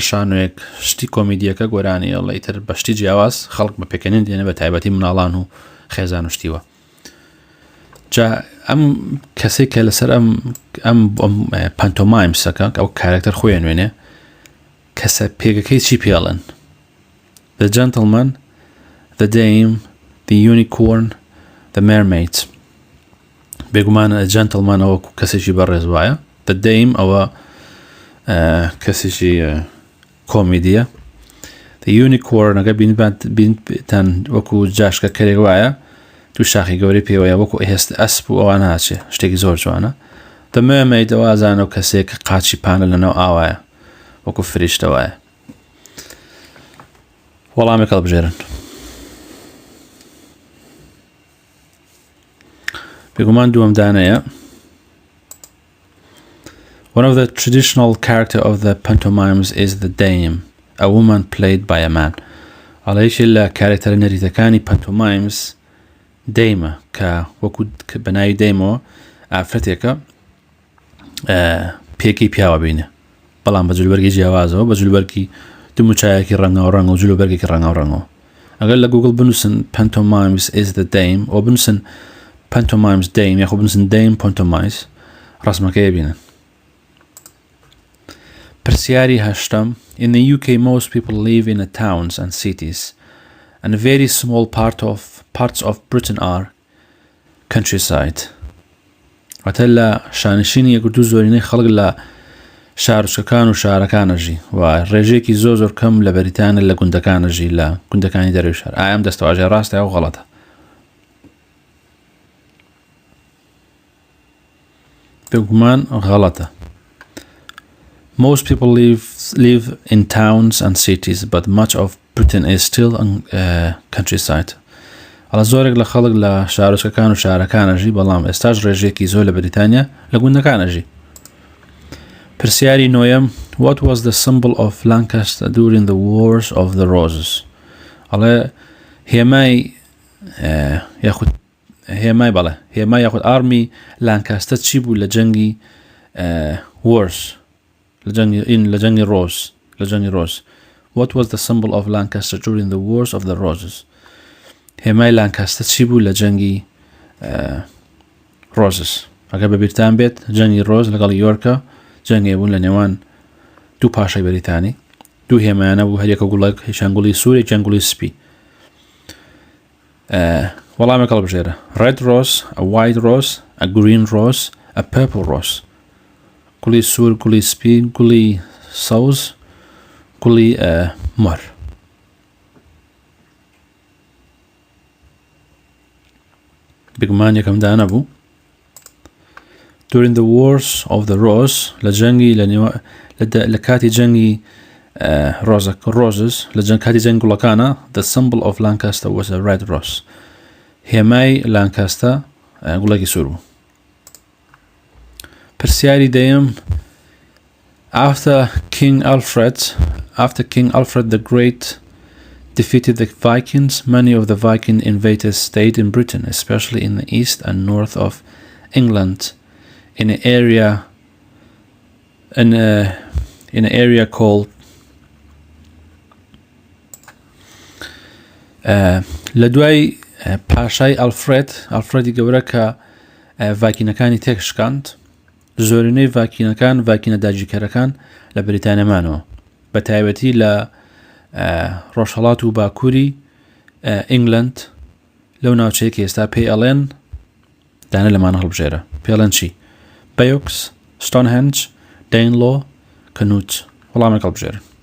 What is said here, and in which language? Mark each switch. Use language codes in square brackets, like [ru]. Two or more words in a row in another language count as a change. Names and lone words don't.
[ckb] شانۆیەک شتی کۆمیدیەکە گۆرانی ئەڵ ئیتر بەشتی جیاواز خەڵک بە پێکەنین دێنە بە تایبەتی مناڵان و خێزان و شتیوە جا ئەم کەسێک کە لەسەر ئەم پانتۆمایمسەکە ئەو کارکتەر خۆیان وێنێ کەسە پێگەکەی چی پێڵن [en] the gentleman the dame the unicorn the mermaid [ckb] بێگومانە gentleman ئەوە کەسێکی بەڕێز وایە [en] the dame [ckb] ئەوە کەسێکی کۆمیدیە [en] the unicorn [ckb] ئەگە بینتان وەکو جاشکە کەرێک وایە تو شاخی گەوری پێوەیە وەکو هێست ئەسپ و ئەوان هاچێ شتێکی زۆر جوانە [en] the mermaid [ckb] ئەوە ئازانە و کەسێک قاچی پانە لەنەو ئاوایە وەکو فریشتە وایە وەڵامێک هەڵبژێرن بێگومان دووەم دانەیە [en] one of the traditional character of the pantomimes is the dame a woman played by a man [ckb] ئەڵەیەکی لە کارکتەرە نەریتەکانی [en] pantomimes [ckb] دەیمە کە وەکو بەناوی دەیمەوە ئافرەتێکە پێکی پیاوە بینێ بەڵام بە جلوبەرگی جیاوازەوە بە جلوبەرگی دموچایەکی ڕەنگاو ڕەنگە و جلوبەرگێکی ڕەنگاو ڕەنگەوە ئەگەر لە گوگل بنووسن [en] pantomimes is the dame [ckb] و بنووسن [en] pantomimes dame [ckb] یاخۆ بنووسن [en] dame pantomimes [ckb] ڕسمەکەی بینن پرسیاری هەشتم [en] in the UK most people live in the towns and cities and a very small parts of Britain are countryside [ckb] واتە لە شانشینی یەکگرتوو زۆرینەی خەڵک لە شارچەکان و شارەکانەژی و ڕێژێکی زۆر کەم لە بەریتانیا لە گوندەکانەژی لە گوندەکانی دەروی شار ئایا ئەم دەستەواژەیە ڕاستە یاخۆ غەڵەتە بێگومان غەڵەتە [en] most people live in towns and cities but much of Britain is still countryside [ckb] ئەڵە زۆرێک لە خەڵک لە شارچەکان و شارەکانەژی بەڵام ئێستاش ڕێژێکی زۆر لە بەریتانیا لە گوندەکانەژی پرسیاری نۆیەم [en] what was the symbol of Lancaster during the wars of the roses [ckb] ئەڵێ هێمای یاخود ئارمی لانکاستە چی بوو لە جەنگی wars لە جەنگی ڕۆز [en] what was the symbol of Lancaster during the wars of the roses [ckb] هێمای لانکاستە چی بوو لە جەنگی ڕۆزس ئەگەر بەبیرتان بێت جەنگی ڕۆز لەگەڵ یۆرکە جەنگێ بوون لە نێوان دوو پاشای بەریتانی دوو هێمایانە بوو هەریەکە گوڵێک هیچانگوڵی سووری جەنگوڵی سپی [en] وەڵامێک هەڵبژێرە red rose a white rose a green rose a purple rose [ckb] گوڵی سوور گوڵی سپی گوڵی سەوز گوڵی مەر بگومان یەکەم دانە بوو [en] during the wars of the rose [ckb] لە جەنگی لە کاتی جەنگی roses لە کاتی جەنگ گوڵەکانە [en] the symbol of Lancaster was a red rose [ckb] هێمای لانکاستە گوڵێکی سوور بوو [en] پرسیاری دەیەم after King Alfred the Great defeated the Vikings, many of the Viking invaders stayed in Britain, especially in the east and north of England, in an area called [ckb] لدواي پاشای ئەلفرێدی گەورە کە ڤایکینەکانی تێکشکاند زۆرینەی ڤایکینە داگیرکەرەکان لە بەریتانیامانەوە بە تایبەتی لە ڕۆژهەڵات و باکووری ئینگلند لەو ناوچەیە کە ئێستا پێی ئەڵێن دانە لەمانە هەڵبژێرە پێی ئەڵێن چی بەیۆکس ستۆنهێنج دەینلۆ کەنووت وەڵامێک هەڵبژێرن